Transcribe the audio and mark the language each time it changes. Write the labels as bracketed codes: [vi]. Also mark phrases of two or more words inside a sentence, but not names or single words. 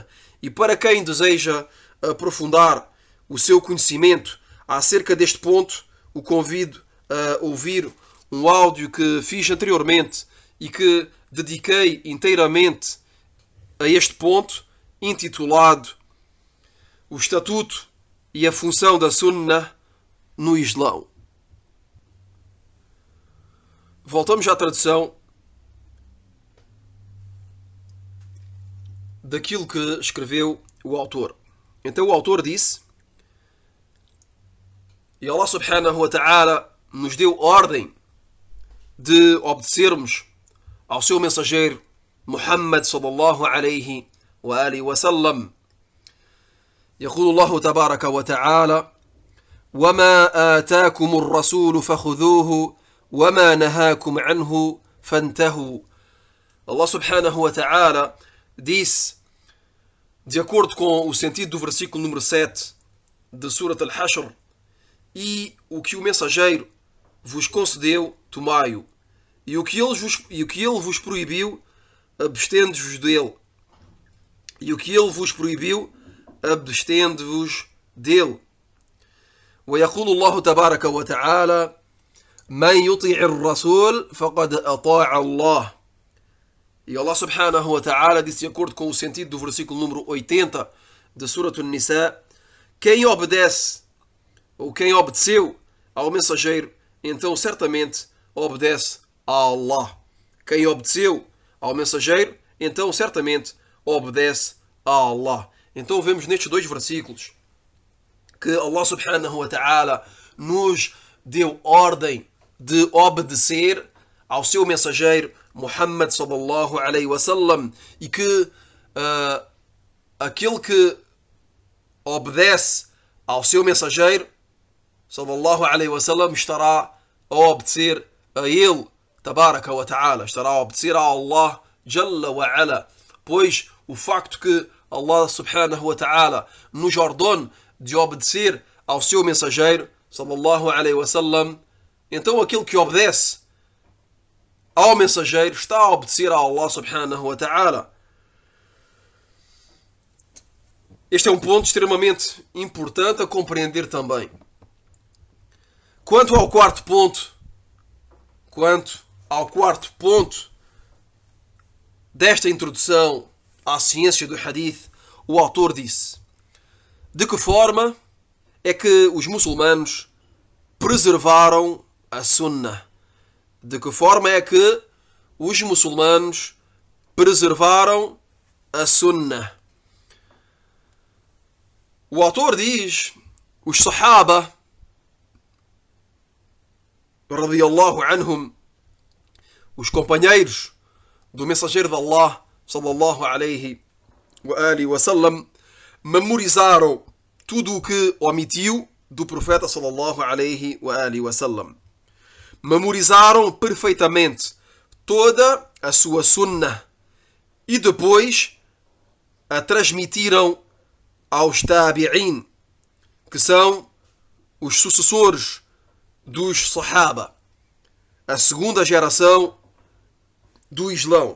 [pt] E para quem deseja aprofundar o seu conhecimento acerca deste ponto, o convido a ouvir um áudio que fiz anteriormente e que dediquei inteiramente a este ponto, intitulado O Estatuto e a Função da Sunnah no Islão. Voltamos à tradução daquilo que escreveu o autor. Então o autor disse: e [ar] الله سبحانه وتعالى [pt] nos deu ordem de obedecermos ao seu mensageiro Muhammad [ar] صلى الله عليه وعلى آله وسلم. يقول الله تبارك وتعالى: وما آتاكم الرسول فخذوه وما نهاكم عنه فانتهوا. الله سبحانه وتعالى [pt] disse, de acordo com o sentido do versículo número 7 de Surat Al-Hashr: e o que o mensageiro vos concedeu, tomai-o, e o que ele vos proibiu, abstende-vos dele. E o que ele vos proibiu, abstende-vos dele. [ar] ويقول الله تبارك وتعالى: من يطيع الرسول فقد أطاع الله. [pt] E [ar] الله سبحانه وتعالى [pt] disse, de acordo com o sentido do versículo número 80 de Surat An-Nisa: quem obedece ou quem obedeceu ao mensageiro, então certamente obedece a Allah. Quem obedeceu ao mensageiro, então certamente obedece a Allah. Então vemos nestes dois versículos que [ar] الله سبحانه وتعالى [pt] nos deu ordem de obedecer ao seu mensageiro Muhammad [ar] صلى الله عليه وسلم, [pt] e que aquele que obedece ao seu mensageiro [ar] صلى الله عليه وسلم [pt] estará a obedecer a ele [ar] تبارك وتعالى, [pt] estará a obedecer a [ar] الله جل وعلا, [pt] pois o facto que [ar] الله سبحانه وتعالى [pt] nos ordene de obedecer ao seu mensageiro [ar] صلى الله عليه وسلم, [pt] então aquele que obedece ao mensageiro está a obedecer a [ar] الله سبحانه وتعالى. [pt] Este é um ponto extremamente importante a compreender também. Quanto ao quarto ponto desta introdução à ciência do hadith, o autor disse: de que forma é que os muçulmanos preservaram a sunnah? De que forma é que os muçulmanos preservaram a sunnah? O autor diz: os sahaba [ar] رضي الله عنهم, [pt] os companheiros do mensageiro de Allah [ar] صلى الله عليه وعلى آله وسلم, [pt] memorizaram tudo o que omitiu do profeta [ar] صلى الله عليه وعلى آله وسلم. [pt] Memorizaram perfeitamente toda a sua sunnah e depois a transmitiram aos tabi'in, que são os sucessores dos sahaba, a segunda geração do Islão.